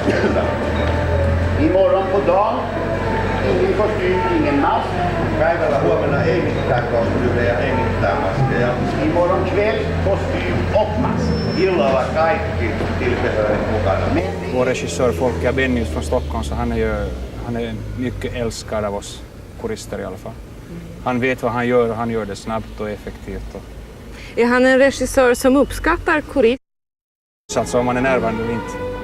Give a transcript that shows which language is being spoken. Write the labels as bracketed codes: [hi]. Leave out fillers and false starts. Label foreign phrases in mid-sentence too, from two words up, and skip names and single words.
[sv] Imorgon på dagen ingen kostym, ingen mask. [fi] Päivällä huomenna ei mitään kostyymejä, ei mitään maskeja. [sv] Imorgon kväll kostym och mask. [fi] Illalla kaikki tillbehöret mukana. [sv] Vår regissör Folke Bennius från Stockholm, så han är mycket älskad av oss korister i alla fall. Han vet vad han gör och han gör det snabbt och effektivt. Är han en regissör som uppskattar korist? Alltså om man är närvarande eller inte.